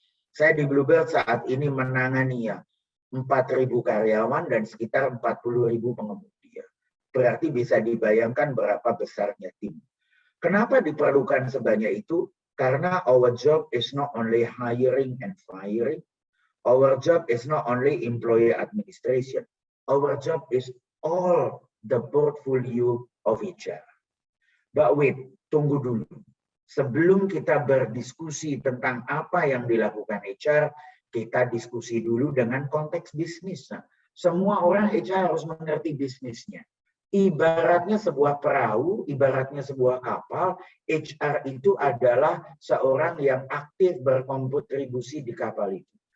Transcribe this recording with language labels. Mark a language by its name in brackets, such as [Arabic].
[Indonesian] Saya di Bluebird saat ini menangani 4.000 karyawan dan sekitar 40.000 pengemudi. Berarti bisa dibayangkan berapa besarnya tim. Kenapa diperlukan sebanyak itu? Karena [English] our job is not only hiring and firing. Our job is not only employee administration. Our job is all the portfolio of HR. But wait, [Indonesian] tunggu dulu. Sebelum kita berdiskusi tentang apa yang dilakukan HR, kita diskusi dulu dengan konteks bisnis. Semua orang HR harus mengerti bisnisnya. Ibaratnya sebuah perahu, ibaratnya sebuah kapal, HR itu adalah seorang yang aktif berkontribusi di kapal itu.